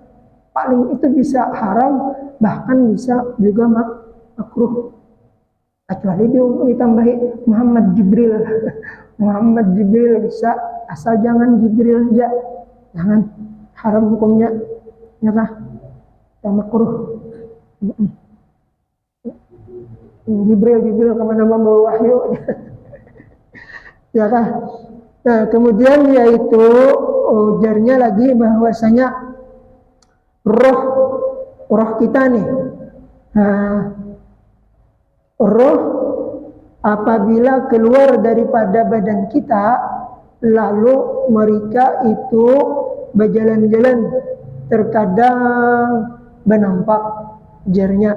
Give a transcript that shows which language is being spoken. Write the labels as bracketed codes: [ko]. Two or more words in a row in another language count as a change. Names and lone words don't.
[id] Paling itu bisa haram, bahkan bisa juga makruh. Kecuali ditambahi Muhammad Jibril. Muhammad Jibril bisa, asal jangan Jibril aja. Jangan, haram hukumnya. Ya kah? Yang makruh. Jibril kemana membawa wahyu. Ya kah? Nah kemudian yaitu ujarnya lagi bahwasanya roh kita nih. Nah, roh apabila keluar daripada badan kita, lalu mereka itu berjalan-jalan, terkadang bernampak jarnya.